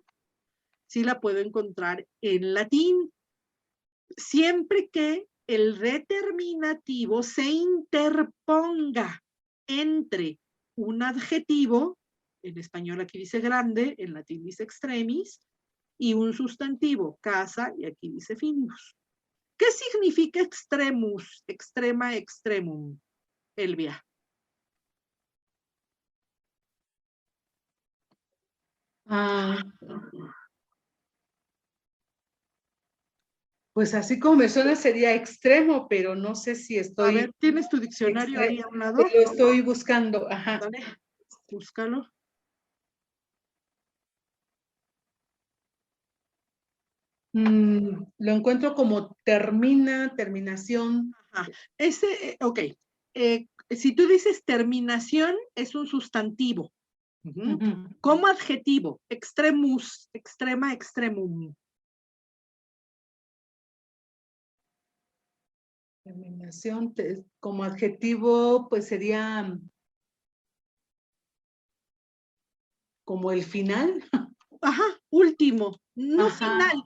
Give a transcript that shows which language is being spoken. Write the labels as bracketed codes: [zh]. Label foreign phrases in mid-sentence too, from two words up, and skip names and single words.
[es] Sí la puedo encontrar en latín, siempre que el determinativo se interponga entre un adjetivo, en español aquí dice grande, en latín dice extremis, y un sustantivo, casa, y aquí dice finibus. ¿Qué significa [la] extremus, extrema, extremum, [es] Elvia? Pues así como me suena sería extremo, pero no sé si estoy... A ver, ¿tienes tu diccionario ahí a un lado? Lo estoy buscando, ajá. Dale, búscalo. Lo encuentro como terminación. Ajá. Ok. Si tú dices terminación, es un sustantivo. Como adjetivo, [la] extremus, extrema, extremum. [es] Terminación, como adjetivo, pues sería como el final. Ajá, último. No Ajá. final.